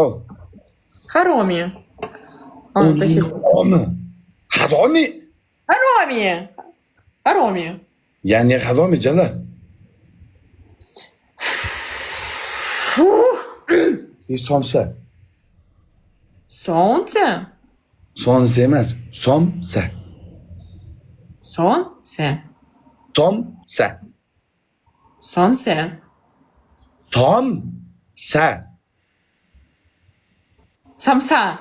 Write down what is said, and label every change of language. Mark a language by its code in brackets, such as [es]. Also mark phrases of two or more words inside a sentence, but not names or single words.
[ru] Хароми. Спасибо. Хароми? Хароми. Хароми. Я не Хароми, Джалаб. Фух. Ты somsa. Солнце? [uz] Sonsa emas, somsa. [ru] Солнце? [uz] Somsa. [ru] Солнце? [uz] Somsa. [ru] Самса.